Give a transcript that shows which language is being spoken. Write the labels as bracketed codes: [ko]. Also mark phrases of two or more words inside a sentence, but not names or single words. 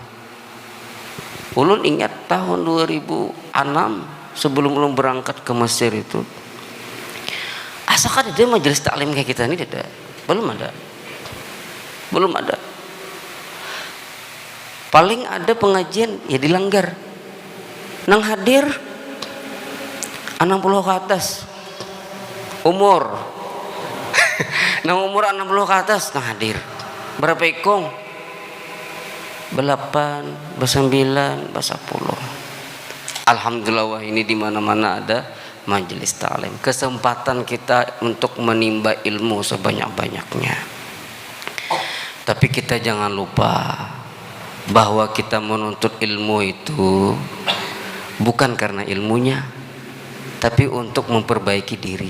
[bjn] Ulun ingat tahun 2006 sebelum ulun berangkat ke Mesir itu, asalkan ada majelis taklim kayak kita ini tidak, belum ada. Paling ada pengajian ya dilanggar. Nang hadir 60 ke atas umur. Nang umur 60 ke atas nang hadir. Berapa ikong? Belapan, besembilan, besepuluh. Alhamdulillah, [id] wah ini di mana-mana ada majelis taklim. Kesempatan kita untuk menimba ilmu sebanyak-banyaknya. Tapi kita jangan lupa bahwa kita menuntut ilmu itu bukan karena ilmunya, tapi untuk memperbaiki diri.